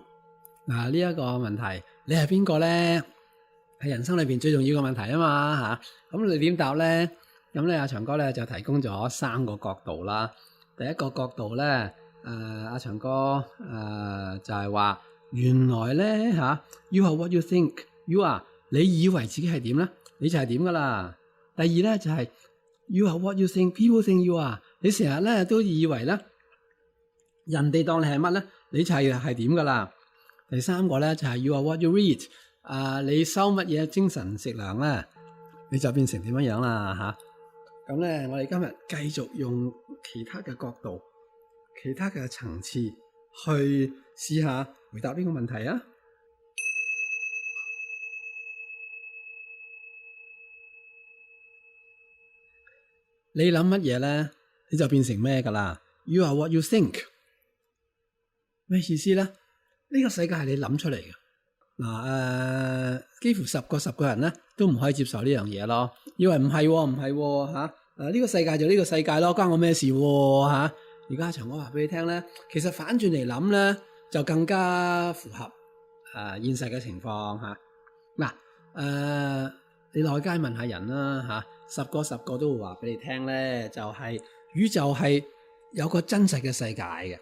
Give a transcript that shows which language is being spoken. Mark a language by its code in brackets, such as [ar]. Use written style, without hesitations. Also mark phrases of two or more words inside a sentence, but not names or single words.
[yue] 呢一個問題，你係邊個咧？喺人生裏邊最重要嘅問題啊嘛咁你點答咧？咁咧阿長哥咧就提供咗3個角度啦。第一個角度咧阿長哥就係話原來咧 [en] You are what you think you are， [yue] 你以為自己係點咧，你就係點噶啦。第二咧就係 [en] You are what you think people think you are， [yue] 你成日咧都以為咧人哋當你係乜咧，你就係點噶啦。第3個咧就係 [en] You are what you read， [yue] 你收乜嘢精神食糧咧，你就變成點樣啦咁咧我哋今日繼續用其他嘅角度、其他嘅層次去試下回答呢個問題啊。你諗乜嘢咧，你就變成咩噶啦。 [en] You are what you think， [yue] 咩意思咧？呢個世界係你諗出嚟嘅。幾乎10個人咧都唔可以接受呢樣嘢咯。以為唔係呢個世界就呢個世界咯，關我咩事而家長哥話俾你聽咧，其實反轉嚟諗咧就更加符合現實嘅情況你落街問下人啦10個都會話俾你聽咧，就係宇宙係有個真實嘅世界嘅。